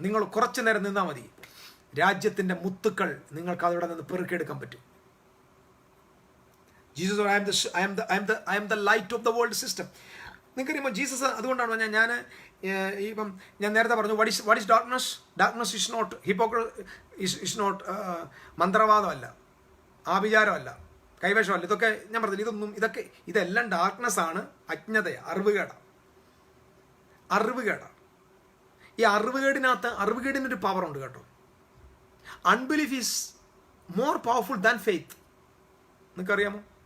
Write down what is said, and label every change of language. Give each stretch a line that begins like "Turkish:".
Malayalam: നിങ്ങൾ കുറച്ചു നേരം നിന്നാൽ മതി, രാജ്യത്തിൻ്റെ മുത്തുക്കൾ നിങ്ങൾക്ക് അവിടെ നിന്ന് പെറുക്കിയെടുക്കാൻ പറ്റും. Jesus
English: I am the light of the world system.
Malayalam: നിങ്ങൾക്കറിയുമ്പോൾ Jesus അതുകൊണ്ടാണ് ഇപ്പം ഞാൻ നേരത്തെ പറഞ്ഞു,
English: what is darkness? Darkness is not is not
Malayalam: മന്ത്രവാദമല്ല, ആഭിചാരമല്ല, കൈവശമല്ല. ഇതൊക്കെ ഞാൻ പറഞ്ഞില്ല, ഇതെല്ലാം ഡാർക്ക്നെസ് ആണ്, അജ്ഞതയാണ്, അറിവുകേടാണ്. ഈ അറിവുകേടിനൊരു പവർ ഉണ്ട് കേട്ടോ.
English: Unbelief is more powerful than faith.
Malayalam: നിങ്ങൾക്കറിയാമോ?